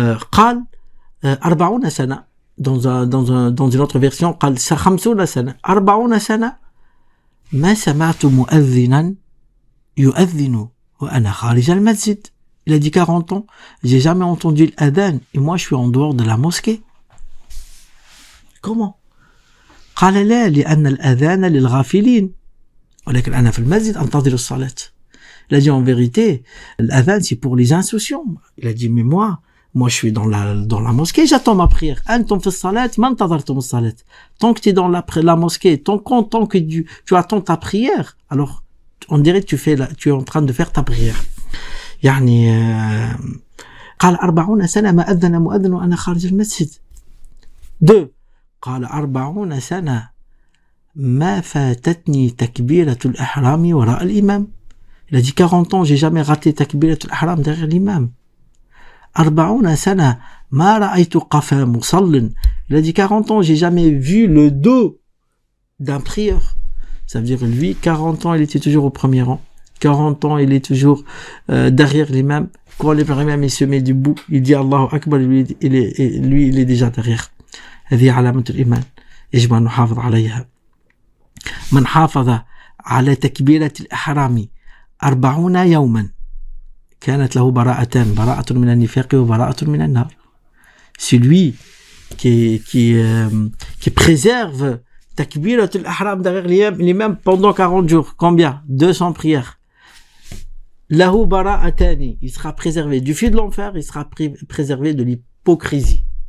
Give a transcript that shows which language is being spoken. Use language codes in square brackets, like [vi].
[ar] قال 40 سنة, dans une autre version, قال 50 سنة, 40 سنة, ما سمعت مؤذنا يؤذن وأنا خارج المسجد. [fr] Il a dit 40 ans, j'ai jamais entendu l'adhan et moi je suis en dehors de la mosquée. Comment? [ar] قال لا لأن الأذان للغافلين ولكن أنا في المسجد أنتظر الصلاة. [fr] Il a dit en vérité, l'adhan c'est pour les insouciants. Il a dit mais moi je suis dans la mosquée, j'attends ma prière. [ar] أنتم في الصلاة ما انتظرتم الصلاة. [fr] Tant que tu es dans la mosquée, tant que tu attends ta prière, alors on dirait que tu es en train de faire ta prière. [ar] يعني قال 40 سنة ما أذن مؤذن وأنا خارج المسجد. 2 قال 40 سنة ما فاتتني تكبيرة الإحرام وراء الإمام. [fr] Il a dit 40 ans, j'ai jamais raté تكبيرة الإحرام derrière l'imam. [ar] 40 سنة ما رأيت قفا مصل. [fr] Il a dit 40 ans, j'ai jamais vu le dos d'un prieur. Ça veut dire lui, 40 ans, il était toujours au premier rang. 40 ans, il est toujours derrière l'imam. Quand l'imam il se met debout, il dit Allahu Akbar, lui il est déjà derrière. [ar] هذه علامة الإيمان يجب أن نحافظ عليها. من حافظ على تكبيرة الإحرام 40 يوما كانت له براءتان براءة من النفاق وبراءة من النار. [fr] Celui qui préserve takbirat al-ihram derrière l'imam pendant 40 jours. Combien? 200 prières. Lahu bara'atani, il sera préservé du feu de l'enfer, il sera préservé de l'hypocrisie.